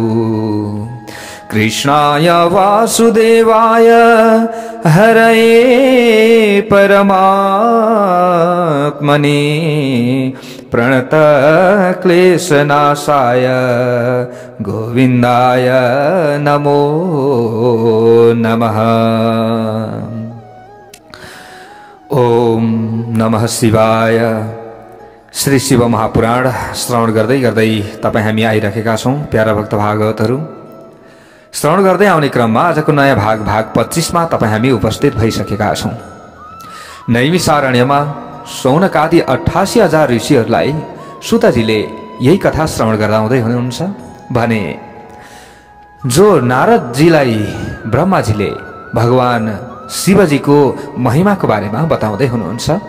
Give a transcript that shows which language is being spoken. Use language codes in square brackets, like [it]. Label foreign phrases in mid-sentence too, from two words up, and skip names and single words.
[sa] कृष्णाय वासुदेवाय हरये परमात्मने प्रणत क्लेशनाशाय गोविंदाय नमो नमः। ओम नमः शिवाय। [ne] श्री शिव महापुराण श्रवण गर्दै गर्दै तपाईं हामी आइरहेका छौं। प्यारा भक्त भागवतहरू, श्रवण गर्दै आउने क्रममा आजको नयाँ भाग 25 मा तपाईं हामी उपस्थित भइसकेका छौं। नैमिषारण्यमा सौनकादि 88,000 ऋषिहरूलाई सुतजीले यही कथा श्रवण गर्दै हुनुहुन्छ भने जो नारदजीलाई ब्रह्माजीले भगवान शिवजीको महिमाको बारेमा बताउँदै हुनुहुन्छ।